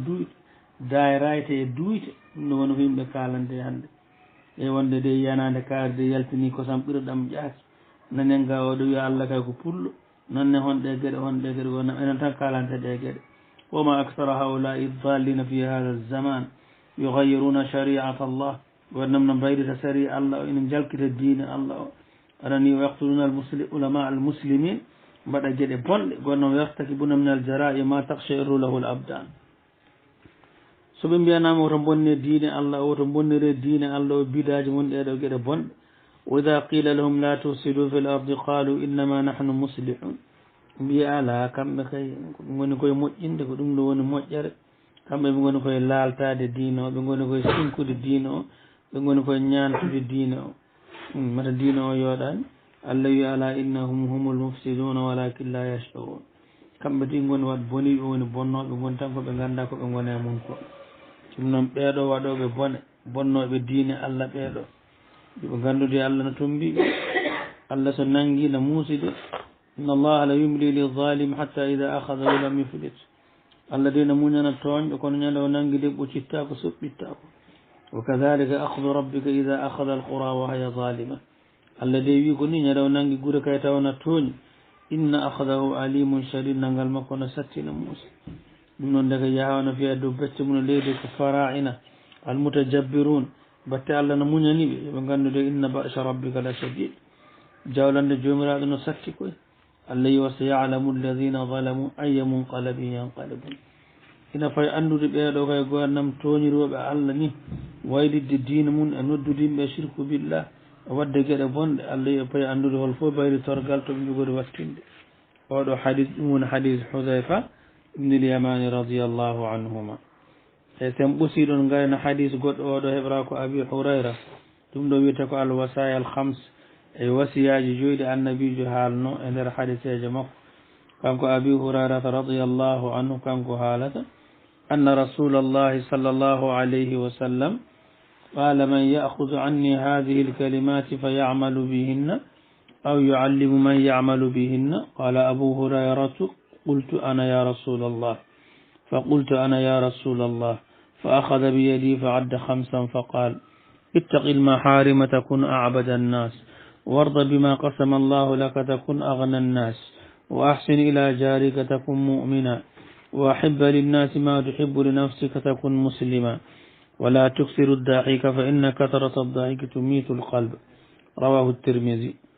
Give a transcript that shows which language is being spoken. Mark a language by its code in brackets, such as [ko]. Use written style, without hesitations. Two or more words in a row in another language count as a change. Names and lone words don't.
[ff] duyte dayrayte e duyte ɗum ɗo woni ko yimɓe kalante hannde e wonde de yanade kaarde yaltini kosam ɓiroɗam ƴaaki nanen ga oɗo wiya Allah kay ko pullo nonne honɗe gueɗe gonnam enen tan kalante ɗe gueɗe [ar] وما أكثر هؤلاء الذين في هذا الزمان يغيرون شريعة الله [ff] gonnam no mbayrita sari Allah o ina jalkita diine Allah o arani [ar] يقتلون علماء المسلمين [ff] mbaɗa gueɗe bonɗe gonno [ar] يرتكبون من الجرائم ما تقشعر له الأبدان [ff] so ɓe mbiyanama woto bonne diine Allah woto bonnire diine Allah o bidaji mon ɗeɗo gueɗe bonɗe [ar] وإذا قيل لهم لا تفسدوا في الأرض قالوا إنما نحن مصلحون [ff] mbiya ala kamɓe kay ɓe goni koye moƴƴinde ko ɗum ɗo woni moƴƴere kamɓe ɓe goni koye laaltade diine o ɓe goni koye sinkude diine o ɓe goni koye ñantude diine o mata diine o yooɗani Allah wi ala innahum [ar] هم المفسدون ولكن لا يشعرون [ff] kamɓe ti goni wat boni ɓe woni bonnoɓe goni tan koɓe ganda koɓe gone mum ko ɗum noon ɓeeɗo waɗoɓe bone bonnoɓe diine Allah ɓeeɗo ɓe gandude Allah no tombi Allah so nangi no muuside [ar] إن الله ليملي للظالم حتى إذا أخذه لم يفلته [ff] Allah de no muñana toonƴo kono ñande o nangi de ɓoccittako soɓɓittako [ar] وكذلك أخذ ربك إذا أخذ القرى وهي ظالمة [ff] Allah de wi ko ni ñande o nangi guure kay tawna tooñi [ar] إن أخذه أليم شديد [ff] nangal makko no sattina muusi ɗum noon daga yahawno fiya dow becce mum leydi ko [ar] فراعنة المتجبرون [ff] batte Allah no muñaniɓe yoɓe gandude [ar] إن بأس ربك لشديد [ff] jawlande jomiraɗo no satti koye Allah yi [ar] وسيعلم الذين ظلموا أي منقلب ينقلبون [ff] ina fay andude ɓeeɗo kay gonnam toñiroɓe Allah ni waylidde diina mum e noddude yimɓe [ar] شرك بالله [ff] wadde gueɗe bonɗe Allah yi fay andude hol fof bayri torgal to ɓe jogori wattinde oɗo hadis ɗum woni hadis Hudayfa ibn al-Yamani [ar] رضي الله عنهما [ff] e sen ɓusiɗon gayno hadis goɗɗo oɗo heɓra ko Abi Hurayra ɗum ɗo wiyete ko [ar] الوصايا الخمس [ff] e wasiyaji joyɗi annabijo haalno e nder hadiseje makko kanko Abi Hurayrata [ar] رضي الله عنه [ff] kanko haalata [ar] أن رسول الله صلى الله عليه وسلم قال من يأخذ عني هذه الكلمات فيعمل بهن أو يعلم من يعمل بهن قال أبو هريرة قلت أنا يا رسول الله فقلت أنا يا رسول الله فأخذ بيدي فعد 5 فقال اتق المحارم تكن أعبد الناس وارض بما قسم الله لك تكن أغنى الناس وأحسن إلى جارك تكن مؤمنا وأحب للناس ما تحب لنفسك تكن مسلما ولا تكثر الضحك فإن كثرة الضحك تميت القلب رواه الترمذي